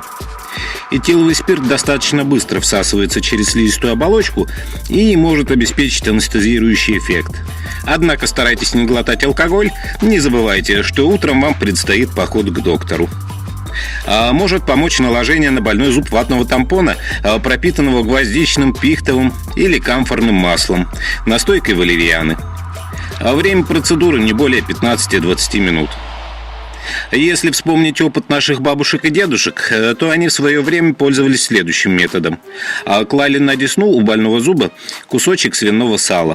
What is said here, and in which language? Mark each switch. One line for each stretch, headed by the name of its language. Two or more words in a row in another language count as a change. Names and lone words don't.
Russian: Этиловый спирт достаточно быстро всасывается через слизистую оболочку и может обеспечить анестезирующий эффект. Однако старайтесь не глотать алкоголь, не забывайте, что утром вам предстоит поход к доктору. Может помочь наложение на больной зуб ватного тампона, пропитанного гвоздичным, пихтовым или камфорным маслом, настойкой валерьяны. Время процедуры не более 15-20 минут. Если вспомнить опыт наших бабушек и дедушек, то они в свое время пользовались следующим методом. Клали на десну у больного зуба кусочек свиного сала.